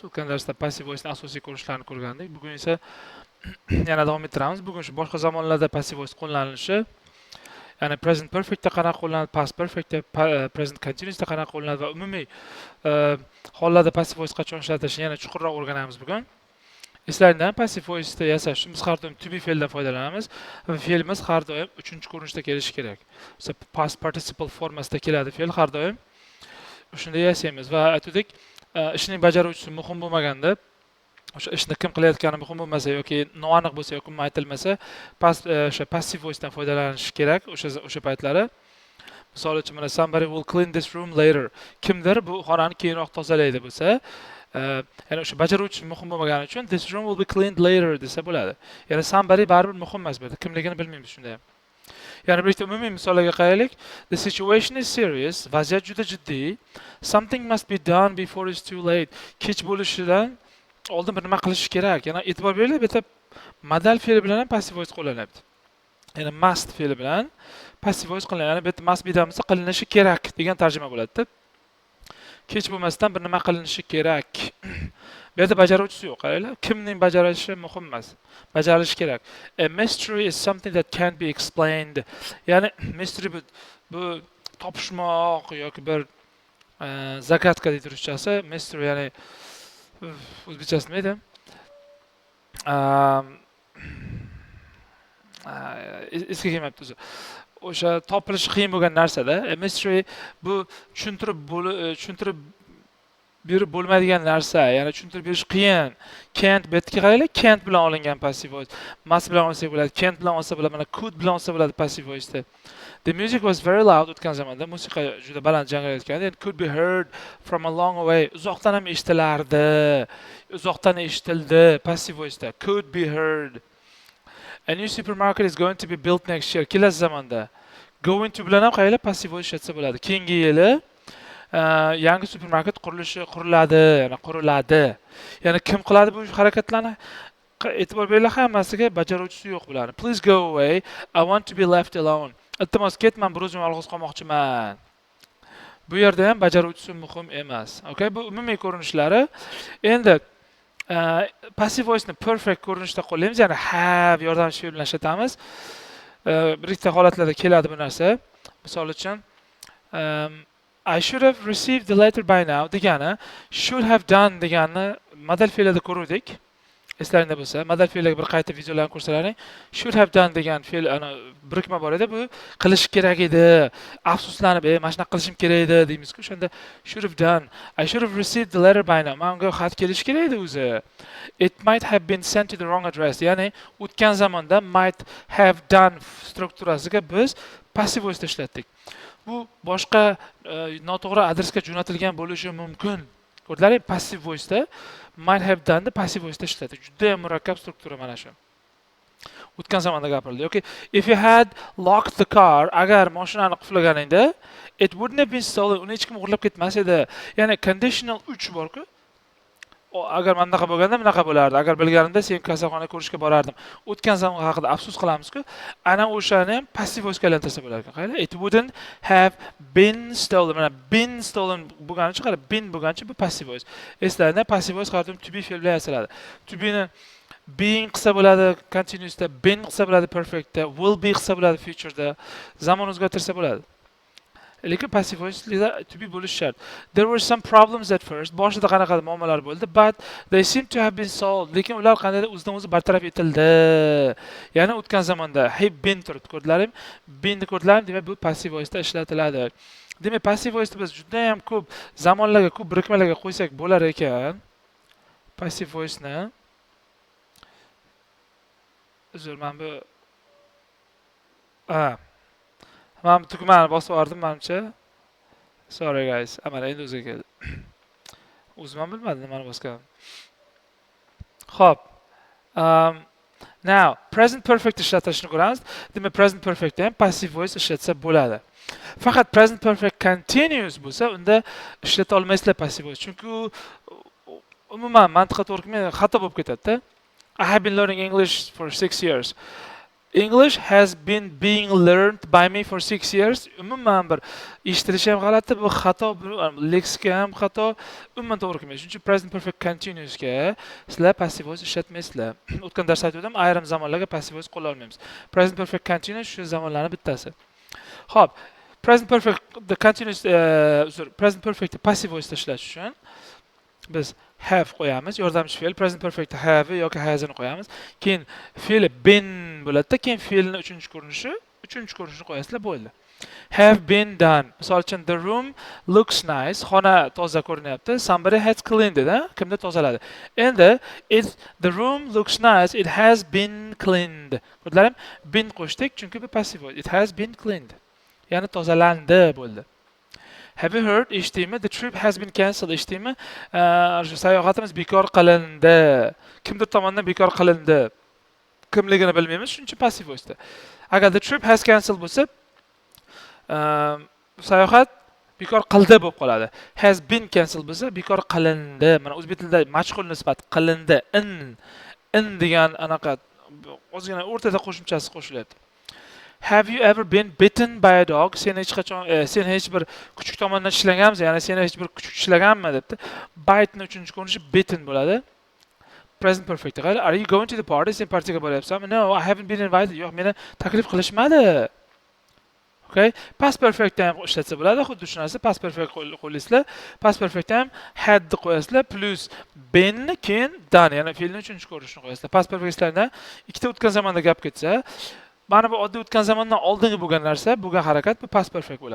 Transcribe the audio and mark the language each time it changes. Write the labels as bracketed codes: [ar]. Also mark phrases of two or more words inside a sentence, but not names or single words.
[uz] O'tgan darsda [en] passive voicening [uz] asosiy ko'rinishlarini ko'rgandik. Bugun esa yana davom ettiramiz. Bugun shu boshqa zamonlarda [en] passive voice [uz] qo'llanilishi, ya'ni [en] present perfectda [uz] qanaqa qo'llaniladi, [en] past perfectda, present continuousda [uz] qanaqa qo'llaniladi va umumiy hollarda [en] passive voice [uz] qachon ishlatishni yana chuqurroq o'rganamiz bugun. Eslaringdan [en] passive voice [uz] yasash biz har doim [en] to be [uz] fe'ldan foydalanamiz va fe'limiz har doim 3-ko'rinishda kelishi kerak. O'sha [en] past participle [uz] formasida keladi fe'l har doim. Shunda yasaymiz va aytdik, ishning bajaruvchisi muhim bo'lmaganda, o'sha ishni kim qilayotgani muhim bo'lmasa yoki noaniq bo'lsa yoki aytilmasa, o'sha [en] passive voice [uz] dan foydalanish kerak o'sha paytlari. Misol uchun mana [en] somebody will clean this room later. [uz] Kimdir bu xonani keyinroq tozalaydi bo'lsa, ya'ni o'sha bajaruvchi muhim bo'lmagani uchun [en] this room will be cleaned later [uz] desa bo'ladi. Ya'ni somebody baribir muhim emas bu yerda. Kimligini bilmaymiz shunda ham. Ya'ni bir ikkita umumiy misollarga qaraylik. [en] The situation is serious. [uz] Vaziyat juda jiddiy. [en] Something must be done before it's too late. [uz] Kech bo'lishidan oldin bir nima qilish kerak. Yana e'tibor beringlar, bu yerda modal fe'li bilan ham [en] passive voice [uz] qo'llaniladi. Ya'ni must fe'li bilan [en] passive voice [uz] qo'llaniladi. Ya'ni bu yerda [en] must be done [uz] bo'lsa qilinishi kerak degan tarjima bo'ladi. Kech bo'lmasdan bir nima qilinishi kerak. Bu yerda bajaruvchisi yo'q, qaranglar. Kimning bajarishi muhim emas. Bajarilishi kerak. [en] A mystery is something that can't be explained. [uz] Ya'ni mystery bu topishmoq yoki bir zagadka deydi ruschasi. Mystery ya'ni o'zbekchasi nima edi? Eski kelmayapti o'zi. O'sha topilishi qiyin bo'lgan narsada mystery bu tushuntirib berib bo'lmaydigan narsa, ya'ni tushuntirib berish qiyin. Can't betga qaranglar, can't bilan olingan [en] passive voice. [uz] Must bilan olsa bo'ladi, can't bilan olsa bo'ladi, mana could bilan olsa bo'ladi [en] passive voice. The music was very loud [uz] o'tgan zamonda musiqa juda baland jangrayotgandi. [en] It could be heard from a long way. [uz] Uzoqdan ham eshitilardi. Uzoqdan eshitildi [en] passive voice. Could be heard. A new supermarket is going to be built next year. [uz] Kelasi zamonda [en] going to [uz] bilan ham qaranglar [en] passive voice [uz] ishlatsa bo'ladi. Keyingi yili yangi supermarket quriladi, ya'ni quriladi. Ya'ni kim qiladi bu harakatlarni? E'tibor beringlar, hammasiga bajaruvchisi yo'q bularni. [en] Please go away. I want to be left alone. [uz] Iltimos ketman, bir o'zim yolg'iz qolmoqchiman. Bu yerda ham bajaruvchisi muhim emas. Okay, bu umumiy ko'rinishlari. Endi [en] passive voice [uz] ni perfect ko'rinishda qo'llaymiz, ya'ni have yordamchi fe'l bilan ishlatamiz. Bir ikkita holatlarda keladi bu narsa. Misol uchun [en] I should have received the letter by now degani should have done [uz] degani modal fe'lida ko'rdik. Eslaringda bo'lsa, modal fe'lga bir qayta videolarni ko'rsalaring, [en] should have done [uz] degan fe'l ana birikma bor edi, bu qilish kerak edi. Afsuslanib, mana shunaqa qilishim kerak edi deymiz-ku. [en] O'shanda should have done. I should have received the letter by now. [uz] Menga xat kelish kerak edi o'zi. [en] It might have been sent to the wrong address. [uz] Ya'ni o'tgan zamonda [en] might have done [uz] strukturasiga biz [en] passive voice [uz] ishlatdik. Bu boshqa noto'g'ri adresga jo'natilgan bo'lishi mumkin. Ko'rdinglar, [en] passive voice da might have done da passive voice [uz] da ishlatiladi. Juda ham murakkab struktura mana shu. O'tgan zamonda gapirildi. [en] Yoki if you had locked the car, [uz] agar mashinani qulflaganingda, [en] it wouldn't have been stolen. [uz] Uni hech kim o'g'irlab ketmas edi. Ya'ni conditional 3 bor-ku. Agar manaqa bo'lganda bunaqa bo'lardi. Agar bilganimda sen kasalxonaga ko'rishga borardim. O'tgan zamon haqida afsus qilamiz-ku. Ana o'shani ham [en] passive voice [uz] ga aylantirsa bo'lar ekan. Qaranglar, [en] it wouldn't have been stolen. [uz] Mana [en] been stolen [uz] bo'lganicha, qarang, been bo'lgancha bu [en] passive voice. [uz] Eslaringda [en] passive voice [uz] har doim [en] to be [uz] fe'l bilan yasaladi. [en] To be [uz] ni being qilsa bo'ladi continuous da, been qilsa bo'ladi perfect da, [en] will be [uz] qilsa bo'ladi future da, zamon o'zgartirsa bo'ladi. Lekin [en] passive voice to be [uz] bo'lishi shart. [en] There were some problems at first. [uz] Boshida qanaqa muammolar bo'ldi, [en] but they seem to have been solved. [uz] Lekin ular qandaydir o'zidan o'zi bartaraf etildi. Ya'ni o'tgan zamonda [en] have been [uz] turibdi, ko'rdinglarmi? Been ni ko'rdinglarmi? Demak, bu [en] passive voice [uz] da ishlatiladi. Demak, [en] passive voice [uz] biz juda ham ko'p zamonlarga, ko'p birikmalarga qo'ysak bo'lar ekan. [en] Passive voice [uz] ni uzr, men bu men tugmani bosib yubordim menimcha. [en] Sorry guys. [uz] Mana endi o'ziga keldi. O'zim ham bilmadim nimani bosganimni. Xo'p. [en] Now, present perfect [uz] ishlatishni ko'ramiz. Demak, [en] present perfect [uz] ham [en] passive voice [uz] ishlatsa bo'ladi. Faqat [en] present perfect continuous [uz] bo'lsa, unda ishlata olmaysizlar [en] passive voice. [uz] Chunki umuman mantiqqa to'g'ri kelmaydi, xato bo'lib ketadi-da. [en] I have been learning English for 6 years. English has been being learned by me for 6 years. [uz] Umuman bir eshitilishi ham g'alati, bu xato, leksika ham xato, umuman to'g'ri kelmaydi. Shuning uchun [en] present perfect continuousga [uz] sizlar [en] passive voice [uz] ishlatmaysizlar. O'tgan darsda aytdim, ayrim zamonlarga [en] passive voice [uz] qo'llanmaymiz. [en] Present perfect continuous [uz] shu zamonlarning bittasi. Xo'p, [en] present perfect the continuous present perfect passive voice [uz] ishlash uchun biz [en] have [uz] qo'yamiz, yordamchi fe'l [en] present perfect have yoki has'ni qo'yamiz. [uz] Keyin fe'l been bo'ladi-da, keyin fe'lning uchinchi ko'rinishini qo'yasizlar, bo'ldi. [en] Have been done. [uz] Misol uchun [en] the room looks nice. [uz] Xona toza ko'rinyapti. [en] Somebody has cleaned it, [uz] kimdir tozaladi. [en] Endi the room looks nice. It has been cleaned. [uz] Ko'rdinglarmi? Been qo'shdik chunki bu [en] passive voice. It has been cleaned. [uz] Ya'ni tozalandi bo'ldi. [en] Have you heard? Eshitdingmi? The trip has been cancelled. [uz] Eshitdingmi? Sayohatimiz bekor qilindi. Kimdir tomonidan bekor qilindi. Kimligini bilmaymiz, shuning uchun [en] passive voice. [uz] Agar [en] the trip has cancelled [uz] bo'lsa, sayohat bekor qildi bo'lib qoladi. [en] Has been cancelled [uz] bo'lsa, bekor qilindi. Mana o'zbek tilida majhul nisbat qilindi. In degan anaqa o'zgina o'rtada qo'shimchasi qo'shilyapti. [en] Have you ever been bitten by a dog? [uz] Sen hech qachon sen hech bir kuchuk tomonidan tishlaganmisiz? Ya'ni sen hech bir kuchuk tishlaganmi debdi. Bite ning uchinchi ko'rinishi bitten bo'ladi. [en] Present perfect. Are you going to the party? [uz] Sen partiyaga boryapsanmi? [en] No, I haven't been invited. [uz] Yo'q, meni taklif qilishmadi. Okay? [en] Past perfect [uz] ham ishlatsa bo'ladi. Xuddi shu narsa [en] past perfect [uz] qo'llaysizlar. [en] Past perfect [uz] ham had qo'yasizlar [en] plus been [uz] keyin done, ya'ni fe'lning uchinchi ko'rinishini qo'yasizlar. [en] Past perfectlarda [uz] ikkita o'tgan zamonda gap ketsa, mana bu oddiy o'tgan zamondan oldingi bo'lgan narsa, bo'lgan harakat bu [en] past perfect [uz] bo'ladi.